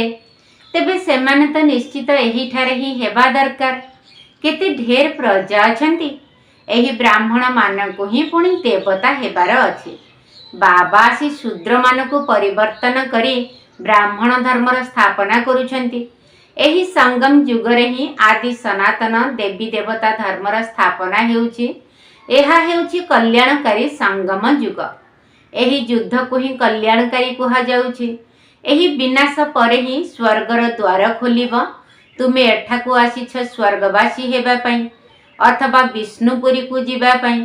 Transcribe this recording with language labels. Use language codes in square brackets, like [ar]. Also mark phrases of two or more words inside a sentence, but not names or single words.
[or] ତେବେ ସେମାନେ ତ ନିଶ୍ଚିତ ଏହି ଠାରେ ହିଁ ହେବା ଦରକାର। କେତେ ଢେର ପ୍ରଜା ଅଛନ୍ତି, ଏହି ବ୍ରାହ୍ମଣ ମାନଙ୍କୁ ହିଁ ପୁଣି ଦେବତା ହେବାର ଅଛି। ବାବା ଆସି ଶୂଦ୍ର ମାନଙ୍କୁ ପରିବର୍ତ୍ତନ କରି ବ୍ରାହ୍ମଣ ଧର୍ମର ସ୍ଥାପନା କରୁଛନ୍ତି। ଏହି ସଙ୍ଗମ ଯୁଗରେ ହିଁ ଆଦି ସନାତନ ଦେବୀ ଦେବତା ଧର୍ମର ସ୍ଥାପନା ହେଉଛି। ଏହା ହେଉଛି କଲ୍ୟାଣକାରୀ ସଙ୍ଗମ ଯୁଗ। ଏହି ଯୁଦ୍ଧ କୁ ହିଁ କଲ୍ୟାଣକାରୀ କୁହା ଯାଉଛି। ଏହି ବିନାଶ ପରେ ହିଁ ସ୍ୱର୍ଗର ଦ୍ୱାର ଖୋଲିବ। ତୁମେ ଏଠାକୁ ଆସିଛ ସ୍ୱର୍ଗବାସୀ ହେବା ପାଇଁ ଅଥବା ବିଷ୍ଣୁପୁରୀ କୁ ଯିବା ପାଇଁ।